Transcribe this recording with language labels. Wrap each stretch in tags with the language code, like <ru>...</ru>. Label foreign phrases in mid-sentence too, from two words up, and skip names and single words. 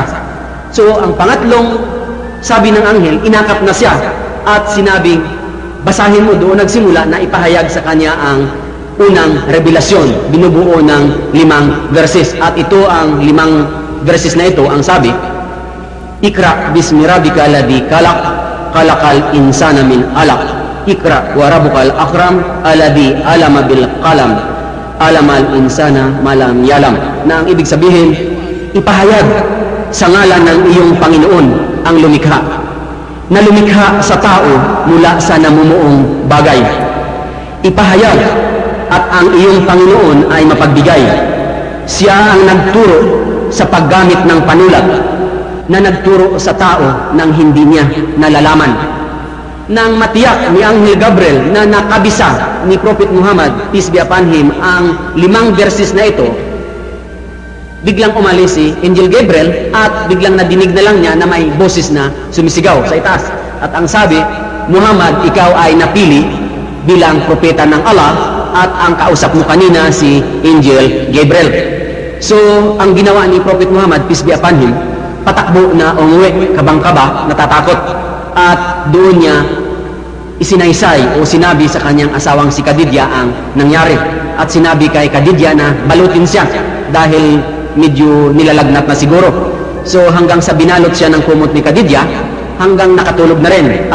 <tl>So ang pangatlong sabi ng anghel, inakap na siya at sinabing, basahin mo. Doon nagsimula na ipahayag sa kanya ang unang revelasyon, binubuo ng 5 verses. At ito ang 5 verses na ito, ang sabi,</tl> <ar>اقرأ باسم ربك الذي خلق خلق الإنسان من علق اقرأ وربك الأكرم الذي علم بالقلم علم الإنسان ما لم يعلم.</ar> <tl>Na ang ibig sabihin, ipahayag sa ngalan ng iyong Panginoon ang lumikha, na lumikha sa tao mula sa namumuong bagay. Ipahayag at ang iyong Panginoon ay mapagbigay. Siya ang nagturo sa paggamit ng panulat, na nagturo sa tao nang hindi niya nalalaman. Nang matiyak ni Anghel Gabriel na nakabisa ni Prophet Muhammad,</tl> <en>peace be upon him,</en> <tl>ang 5 verses na ito, biglang umalis si Angel Gabriel at biglang nadinig na lang niya na may boses na sumisigaw sa itaas. At ang sabi, Muhammad, ikaw ay napili bilang propeta ng Allah at ang kausap mo kanina si Angel Gabriel. So, ang ginawa ni Prophet Muhammad,</tl> <en>peace be upon him,</en> <tl>patakbo na umuwi, kabang-kaba, natatakot. At doon niya isinaysay o sinabi sa kanyang asawang si Khadijah ang nangyari. At sinabi kay Khadijah na balutin siya dahil medyo nilalagnat na siguro. So hanggang sa binalot siya ng kumot ni Khadijah, hanggang nakatulog na rin.</tl>